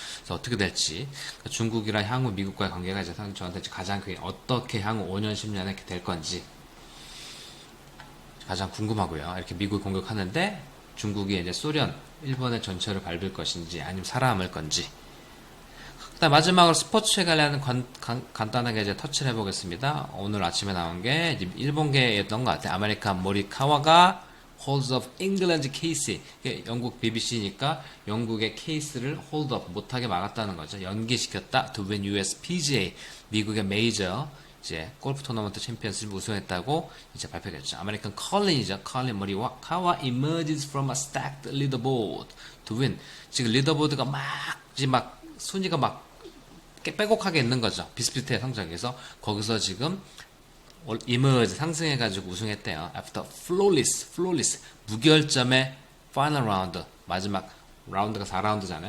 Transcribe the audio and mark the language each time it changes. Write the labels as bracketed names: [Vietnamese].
[Korean] 그래서 어떻게 될지 그러니까 중국이랑 향후 미국과의 관계가 이제 저한테 가장 어떻게 향후 5년 10년에 될 건지 가장 궁금하고요. 이렇게 미국을 공격하는데 중국이 이제 소련, 일본의 전철을 밟을 것인지 아니면 살아남을 건지. 그다음 마지막으로 스포츠에 관련 간단하게 이제 터치를 해보겠습니다. 오늘 아침에 나온 게 일본계였던 것 같아요. 아메리칸 모리카와가 [English] holds of England case. [Korean] 영국 BBC니까 영국의 케이스를 [English] hold up [Korean] 못하게 막았다는 거죠. 연기시켰다. [English] To win US PGA. [Korean] 미국의 메이저 이제 골프 토너먼트 챔피언스를 우승했다고 이제 발표했죠. 아메리칸 컬린이죠. [English] 컬린 모리카와 emerges from a stacked leaderboard to win. [Korean] 지금 리더보드가 막 순위가 막 빼곡하게 있는 거죠. 비슷비슷해 성적에서 거기서 지금 emerge 상승해가지고 우승했대요. [English] After flawless [Korean] 무결점의 [English] final round [Korean] 마지막 라운드가 4라운드잖아요.